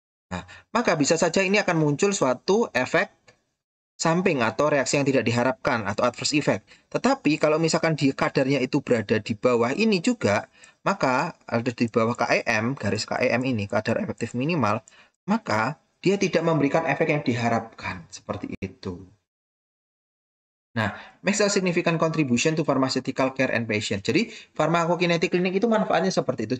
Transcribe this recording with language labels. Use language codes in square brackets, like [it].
[id] Nah, maka bisa saja ini akan muncul suatu efek samping atau reaksi yang tidak diharapkan atau adverse effect. Tetapi kalau misalkan di kadarnya itu berada di bawah ini juga, maka ada di bawah KEM, garis KEM ini, kadar efektif minimal, maka dia tidak memberikan efek yang diharapkan. Seperti itu. [en] Nah, makes a significant contribution to pharmaceutical care and patient. [id] Jadi, farmakokinetik klinik itu manfaatnya seperti itu.